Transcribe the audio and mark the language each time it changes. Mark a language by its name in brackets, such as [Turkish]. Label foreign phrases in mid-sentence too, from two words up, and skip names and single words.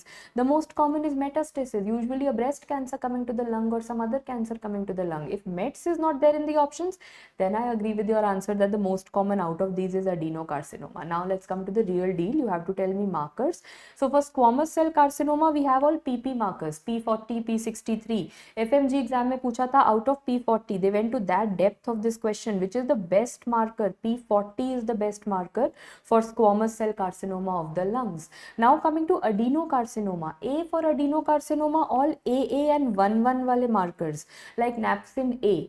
[English] The most common is metastasis, usually a breast cancer coming to the lung or some other cancer coming to the lung. If mets is not there in the options, then I agree with your answer that the most common out of these is adenocarcinoma. Now let's come to the real deal. You have to tell me markers. So for squamous cell carcinoma, we have all PP markers, P40, P63. FMG exam [Hindi] में पूछा था, [English] out of P40, they went to that depth of this question, which is the best marker. P40 is the best marker for squamous cell carcinoma of the lungs. Now coming to adenocarcinoma, A for adenocarcinoma, all AA and 1-1 wale markers like napsin A.